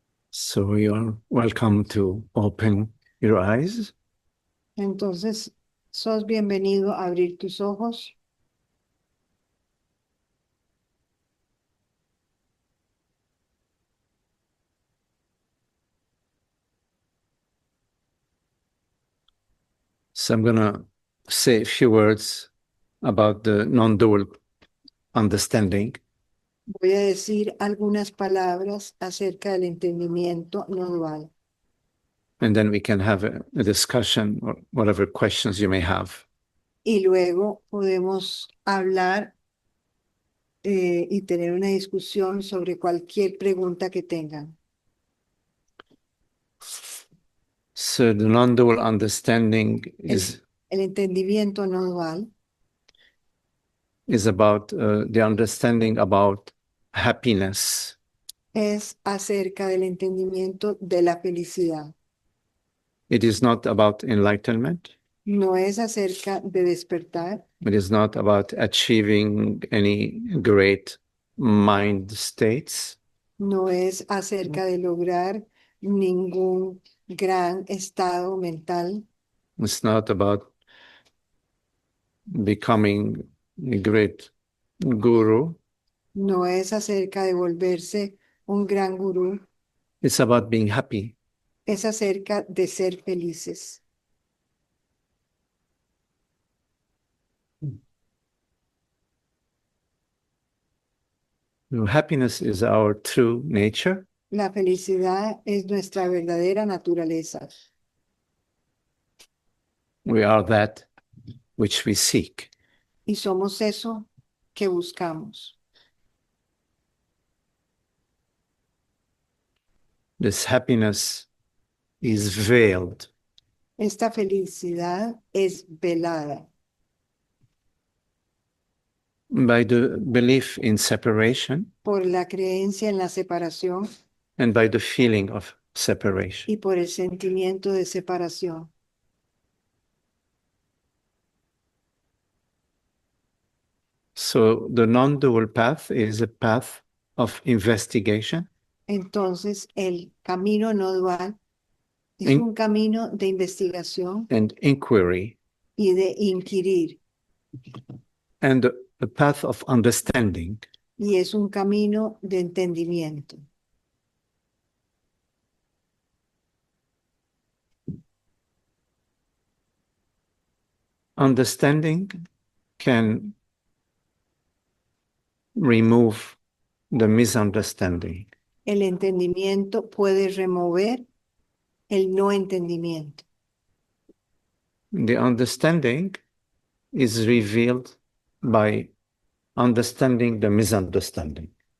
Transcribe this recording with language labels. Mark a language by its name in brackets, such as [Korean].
[English] So you are welcome to open your eyes. [Spanish] Entonces, sos bienvenido a abrir tus ojos. [English] So I'm going to say a few words about the non-dual understanding. [Spanish] Voy a decir algunas palabras acerca del entendimiento no dual. [English] And then we can have a discussion or whatever questions you may have. [Spanish] Y luego podemos hablar y tener una discusión sobre cualquier pregunta que tengan. [English] So the non-dual understanding [Spanish] El entendimiento no dual [English] is about the understanding about happiness. [Spanish] es acerca del entendimiento de la felicidad. [English] It is not about enlightenment. [Spanish] No es acerca de despertar, [English] It is not about achieving any great mind states. [Spanish] no es acerca de lograr ningún gran estado mental, [English] It's not about becoming a great guru. [Spanish] no es acerca de volverse un gran gurú, [English] It's about being happy. [Spanish] es acerca de ser felices. [English] Happiness is our true nature. [Spanish] La felicidad es nuestra verdadera naturaleza. [English] We are that which we seek. [Spanish] Y somos eso que buscamos. [English] This happiness is veiled [Spanish] Esta felicidad es velada [English] by the belief in separation [Spanish] por la creencia en la separación [English] and by the feeling of separation. [Spanish] y por el sentimiento de separación. [English] So the non-dual path is a path of investigation [Spanish] Entonces, el camino no dual es [English] In- [Spanish] un camino de investigación [English] and inquiry, [Spanish] y de inquirir, [English] and a path of understanding. [Spanish] y es un camino de entendimiento. [English] Understanding can remove the misunderstanding. [Spanish] El entendimiento puede remover el no entendimiento. [English] The understanding is revealed by understanding the misunderstanding.